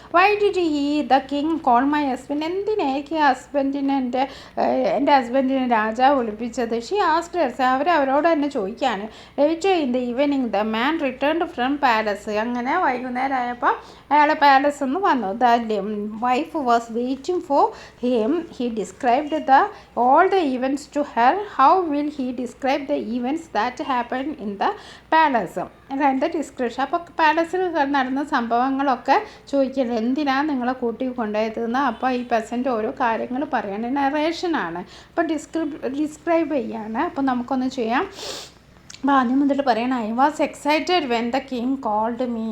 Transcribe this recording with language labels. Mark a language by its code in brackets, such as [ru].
[en] Why did the king call my husband? [ml] എന്തിനായിരിക്കും ഹസ്ബൻഡിനെ എൻ്റെ ഹസ്ബൻഡിനെ രാജാവ് വിളിപ്പിച്ചത്? [en] She asked herself. [ml] അവരോട് തന്നെ ചോദിക്കുകയാണ്. [en] Later in the evening the man returned from palace. [ml] അങ്ങനെ വൈകുന്നേരം ആയപ്പോൾ അയാൾ പാലസിൽ നിന്ന് വന്നു. [en] The wife was waiting for him. He described all the events to her. How will he describe the events that happened in the palace? [ml] അതായത് description. അപ്പോൾ പാലസിൽ നടന്ന സംഭവങ്ങളൊക്കെ ചോദിക്കുന്നത് എന്തിനാണ് നിങ്ങളെ കൂട്ടി കൊണ്ടുപോയതെന്ന്. അപ്പോൾ ഈ പെസൻറ്റ് ഓരോ കാര്യങ്ങൾ പറയാണ്, നറേഷനാണ്. അപ്പോൾ ഡിസ്ക്രൈബ് ചെയ്യാണ്. അപ്പോൾ നമുക്കൊന്ന് ചെയ്യാം. അപ്പോൾ ആദ്യം മുതൽ പറയണം, [en] I was excited when the king called me.